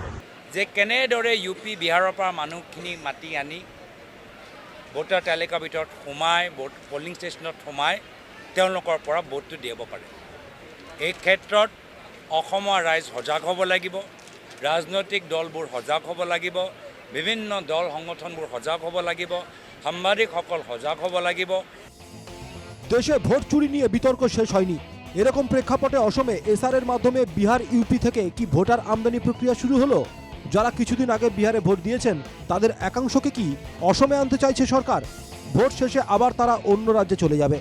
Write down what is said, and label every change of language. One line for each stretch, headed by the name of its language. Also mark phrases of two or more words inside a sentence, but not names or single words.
Assamese: যে কেনেদৰে ইউপি বিহাৰৰ পৰা মানুহখিনি মাতি আনি ভোটাৰ তালিকাৰ ভিতৰত সোমাই পলিং ষ্টেচনত সোমাই তেওঁলোকৰ পৰা ভোটটো দিব পাৰে। এই ক্ষেত্ৰত অসমৰ ৰাইজ সজাগ হ'ব লাগিব, ৰাজনৈতিক দলবোৰ সজাগ হ'ব লাগিব, বিভিন্ন দল সংগঠনবোৰ সজাগ হ'ব লাগিব, সাংবাদিকসকল সজাগ হ'ব লাগিব।
Bangla: দেশে ভোট চুরি নিয়ে বিতর্ক শেষ হয়নি। এরকম প্রেক্ষাপটে অসমে এসআর এর মাধ্যমে বিহার ইউপি থেকে কি ভোটার আমদানি প্রক্রিয়া শুরু হলো? যারা কিছুদিন আগে বিহারে ভোট দিয়েছেন তাদের একাংশকে কি অসমে আনতে চাইছে সরকার? ভোট শেষে আবার তারা অন্য রাজ্যে চলে যাবে।